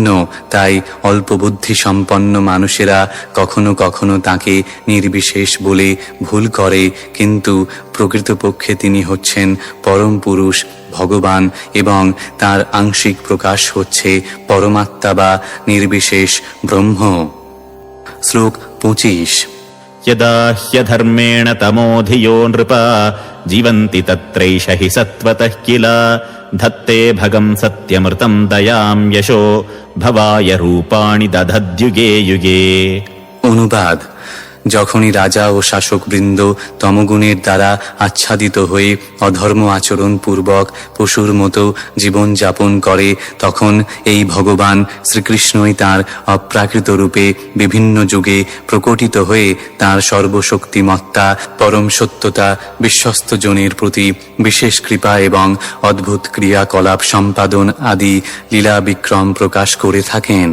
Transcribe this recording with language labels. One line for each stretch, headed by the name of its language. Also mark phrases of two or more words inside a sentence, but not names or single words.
Bangla: তাই অল্প বুদ্ধি সম্পন্ন মানুষেরা কখনো কখনো তাঁকে নির্বিশেষ বলে ভুল করে, কিন্তু প্রকৃতপক্ষে তিনি হচ্ছেন পরম পুরুষ ভগবান এবং তার আংশিক প্রকাশ হচ্ছে পরমাত্মা বা নির্বিশেষ ব্রহ্ম। শ্লোক 25।
Sanskrit: यदा ह्यधर्मेण तमोधियो नृपा जीवन्ति तत्रैष हि सत्त्वतः किल धत्ते भगं सत्यमृतं दयां यशो भवाय रूपाणि दधद्युगे युगे।
Bangla: অনুবাদ: যখনই রাজা ও শাসকবৃন্দ তমগুণের দ্বারা আচ্ছাদিত হয়ে অধর্ম আচরণ পূর্বক পশুর মতো জীবন যাপন করে, তখন এই ভগবান শ্রীকৃষ্ণই তাঁর অপ্রাকৃত রূপে বিভিন্ন যুগে প্রকটিত হয়ে তাঁর সর্বশক্তিমত্তা, পরম সত্যতা, বিশ্বস্ত জনের প্রতি বিশেষ কৃপা এবং অদ্ভুত ক্রিয়াকলাপ সম্পাদন আদি লীলা বিক্রম প্রকাশ করে থাকেন।